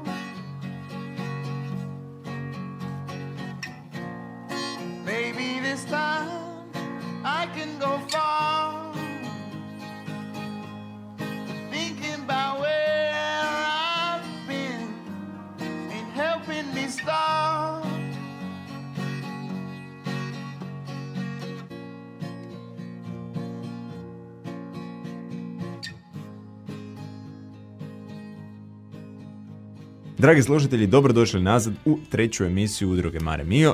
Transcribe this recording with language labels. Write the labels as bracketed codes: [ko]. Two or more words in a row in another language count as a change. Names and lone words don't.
[en] Maybe this time I can go far, thinking about where I've been ain't helping me start. [hr] Dragi slušatelji, dobrodošli nazad u treću emisiju Udruge Mare Mio.